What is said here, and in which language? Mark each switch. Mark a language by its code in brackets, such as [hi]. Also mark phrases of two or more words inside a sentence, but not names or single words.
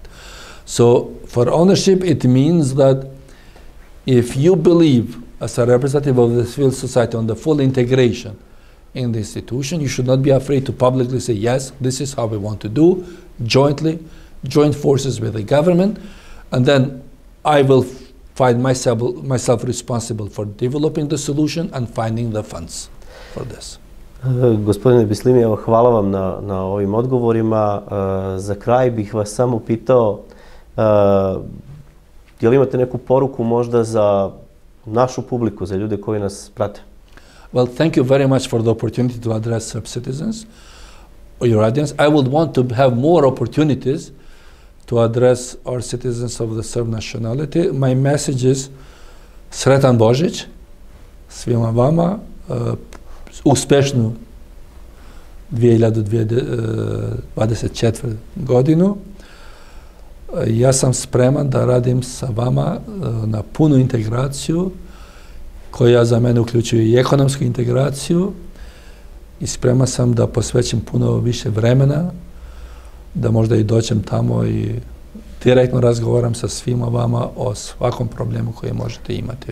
[en] So for ownership it means that if you believe as a representative of the civil society on the full integration in the institution, you should not be afraid to publicly say, yes, this is how we want to do, jointly, join forces with the government, and then I will find myself responsible for developing the solution and finding the funds for this. [sr] Gospodine Bislimi, evo, hvala vam na ovim odgovorima. Za kraj bih vas samo pitao, je li imate neku poruku možda za našu publiku, za ljude koji nas prate? [en] Well, thank you very much for the opportunity to address Serb citizens, or your audience. I would want to have more opportunities to address our citizens of the Serb nationality. My message is [sr] Sretan Božić svima vama, uspešnu 2024 godinu. Ja sam spreman da radim sa vama na punu integraciju koja za mene uključuje i ekonomsku integraciju i spreman sam da posvećem puno više vremena, da možda i dođem tamo i direktno razgovaram sa svima vama o svakom problemu koji možete imati.